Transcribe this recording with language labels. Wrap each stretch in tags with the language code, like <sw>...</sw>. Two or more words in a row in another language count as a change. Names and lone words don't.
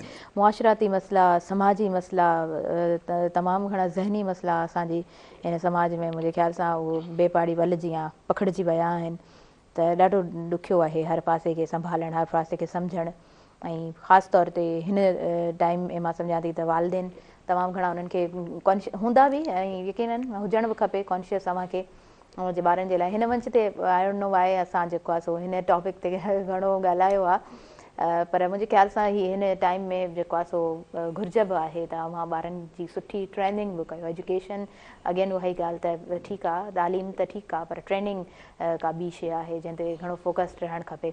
<sd>मुआशराती मसइला, समाजी मसइला, तमामु घणा ज़हनी मसइला असांजी हिन समाज में मुंहिंजे ख़्याल सां उहो बेपाड़ी वल जीअं पखिड़िजी विया आहिनि। त ॾाढो ॾुखियो आहे हर पासे खे संभालणु, हर पासे खे सम्झणु, ऐं ख़ासि तौर ते हिन टाइम में मां सम्झां थी त वालिदेन तमामु घणा उन्हनि खे हूंदा बि ऐं यकीनन हुजणु बि खपे कॉन्शियस अव्हांखे जे ॿारनि जे लाइ। हिन मंच ते</sd> <en>I don't know why</en> <sd>असां जेको आहे सो हिन टॉपिक ते घणो ॻाल्हायो आहे, पर मुंहिंजे ख़्याल सां ही हिन टाइम में जेको आहे सो घुरिज बि आहे त अव्हां ॿारनि जी सुठी ट्रेनिंग बि कयो।</sd> <en>education again</en> <sd>उहा ई ॻाल्हि त ठीकु आहे, तालीम त ठीकु आहे, पर ट्रेनिंग का ॿी शइ आहे जंहिं ते घणो फोकस्ड रहणु खपे।</sd>